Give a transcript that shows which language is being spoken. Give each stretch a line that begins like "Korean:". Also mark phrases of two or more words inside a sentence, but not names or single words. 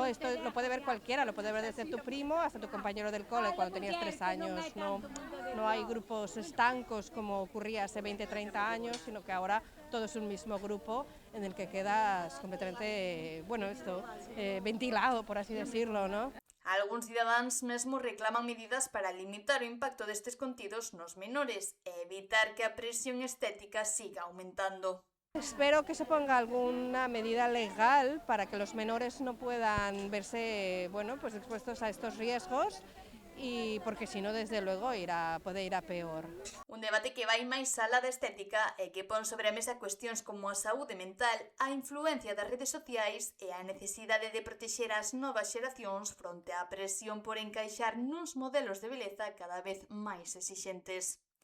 Spanish: Esto lo puede ver cualquiera, lo puede ver desde tu primo hasta tu compañero del cole cuando tenías 3 años, no hay grupos estancos como ocurría hace 20, 30 años, sino que ahora todo es un mismo grupo en el que quedas completamente, bueno, ventilado, por así decirlo, ¿no?
Galician: Algúns cidadáns mesmo reclaman medidas para limitar o impacto destes contidos nos menores e evitar que a presión estética siga aumentando.
Spanish: Espero que se ponga alguna medida legal para que los menores no puedan verse, bueno, pues expuestos a estos riesgos, y porque si no, desde luego,
Galician: pode ir a peor. Un debate que vai máis alá da estética e que pon sobre a mesa cuestións como a saúde mental, a influencia das redes sociais e a necesidade de protexer as novas xeracións fronte á presión por encaixar nuns modelos de beleza cada vez máis exixentes.